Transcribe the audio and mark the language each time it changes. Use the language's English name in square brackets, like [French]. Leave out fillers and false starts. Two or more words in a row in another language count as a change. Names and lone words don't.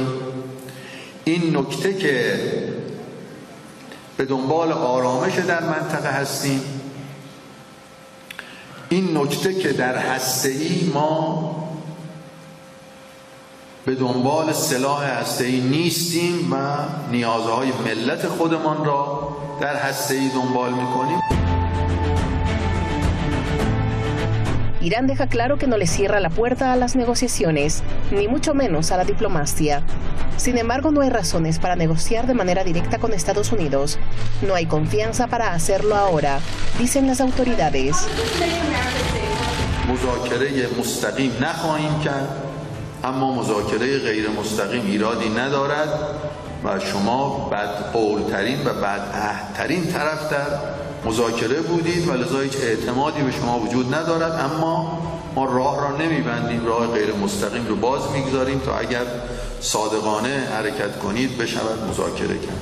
[Persian] این نکته که به دنبال آرامش در منطقه هستیم، این نکته که در هسته‌ای ما به دنبال سلاح هسته‌ای نیستیم و نیازهای ملت خودمان را در هسته‌ای دنبال می‌کنیم. [Spanish] Irán deja claro que no le cierra la puerta a las negociaciones, ni mucho menos a la diplomacia. Sin embargo, no hay razones para negociar de manera directa con Estados Unidos. No hay confianza para hacerlo ahora, dicen las autoridades. [Persian] مذاکره مستقیم نخواهیم کرد، اما مذاکره غیر مستقیم ایرادی ندارد و شما بدقولترین و بدعهدترین طرف در مذاکره بودید و لذا هیچ اعتمادی به شما وجود ندارد، اما ما راه را نمیبندیم، راه غیر مستقیم رو باز میگذاریم تا اگر صادقانه حرکت کنید بشود مذاکره کرد.